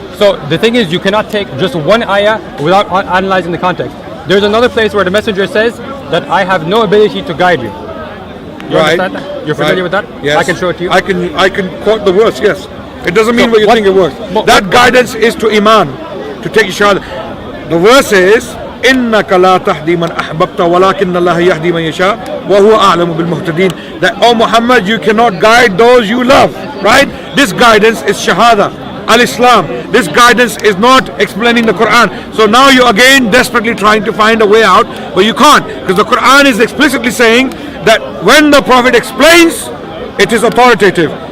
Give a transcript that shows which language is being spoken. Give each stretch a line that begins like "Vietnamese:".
English: So the thing is, you cannot take just one ayah without analyzing the context. There's another place where the messenger says that I have no ability to guide you. You understand that? You're familiar with that? Yes. I can show it to you. I can quote the verse. Yes. It doesn't mean what you think it works. That guidance is to iman, to take shahada. The verse is
Arabic: إنك لا تهدي من أحببت ولكن الله يهدي من يشاء وهو أعلم بالمهتدين.
English: That, oh Muhammad, you cannot guide those you love. Right? This guidance is shahada. Al-Islam. This guidance is not explaining the Quran. So now you're again desperately trying to find a way out, but you can't, because the Quran is explicitly saying that when the Prophet explains, it is authoritative.